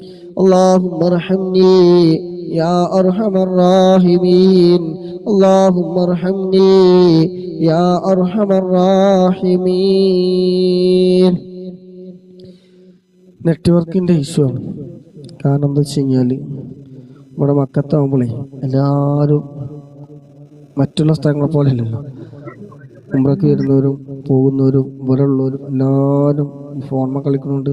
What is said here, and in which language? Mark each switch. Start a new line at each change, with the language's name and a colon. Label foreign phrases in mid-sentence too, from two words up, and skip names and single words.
Arabic: اللهم ارحمني يا أرحم الراحمين اللهم ارحمني يا أرحم الراحمين.
Malayalam: നെറ്റ്വർക്കിൻ്റെ ഇഷ്യൂ ആണ്. കാരണം എന്താ വെച്ച് കഴിഞ്ഞാൽ ഇവിടെ മക്കത്താവുമ്പോഴേ എല്ലാവരും മറ്റുള്ള സ്ഥലങ്ങളെ പോലെ അല്ലല്ലോ. ഉംറയ്ക്ക് വരുന്നവരും പോകുന്നവരും ഇവിടെ ഉള്ളവരും എല്ലാവരും ഫോണിൽ കളിക്കുന്നുണ്ട്.